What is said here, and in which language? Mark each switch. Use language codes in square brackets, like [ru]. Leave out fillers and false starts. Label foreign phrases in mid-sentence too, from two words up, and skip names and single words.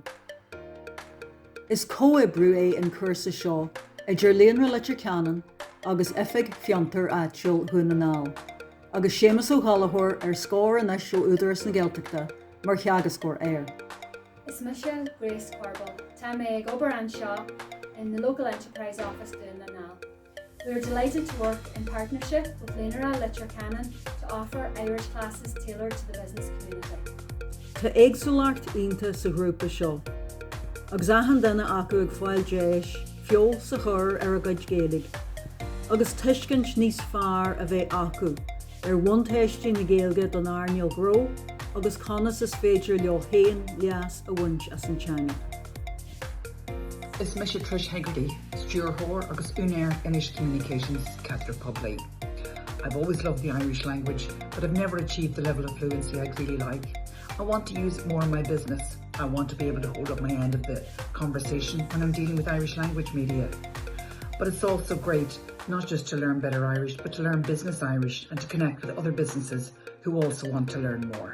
[ga] Is cóibriú é an cúrsa seo idir Leitir Ceanainn agus oifig cheantar áitiúil earnáil, agus séamas ó ghalaitheoir scór an eisiú údaras na Gaeilgeachta mar cheagascóir air. Is Michelle Grace Corbell, tá mé ag obair anseo [en] in the local enterprise office [ga] in earnáil. [en] We are delighted to work in partnership with Leitir Ceanainn to offer Irish classes tailored to the business community. [ga] Tá éagsúlacht ionta sa grúpa seo, agus ahan duine acu ag fáil déis fiol sa chur a gcuid Gaeilge, agus tuiscint níos fearr a bheith acu bhaintéistí na Gaeilge don earnáil ghnó agus conas is féidir leo haon leas a bhaint as an teanga. Is Misha Trish Hegarty, Stuart Hoare agus Unair Inish Communications Catholic Public. [en] I've always loved the Irish language, but I've never achieved the level of fluency I'd really like. I want to use it more in my business. I want to be able to hold up my end of the conversation when I'm dealing with Irish language media. But it's also great not just to learn better Irish, but to learn business Irish and to connect with other businesses who also want to learn more.